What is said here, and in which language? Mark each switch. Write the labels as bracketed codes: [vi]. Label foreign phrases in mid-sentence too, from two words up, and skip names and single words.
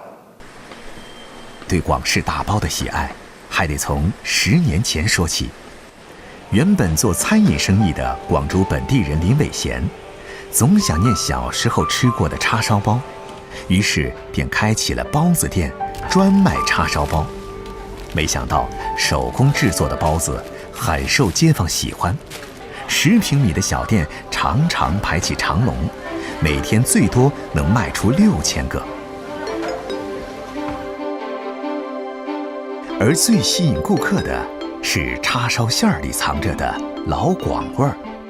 [zh] 對廣式大包的喜愛，還得從10年前說起。原本做餐飲生意的廣州本地人林偉賢，總想念小時候吃過的叉燒包，於是便開啟了包子店，專賣叉燒包。沒想到手工製作的包子很受街坊喜歡，10平米的小店常常排起長龍，每天最多能賣出6000個。而最吸引顾客的是叉烧馅儿里藏着的老广味儿。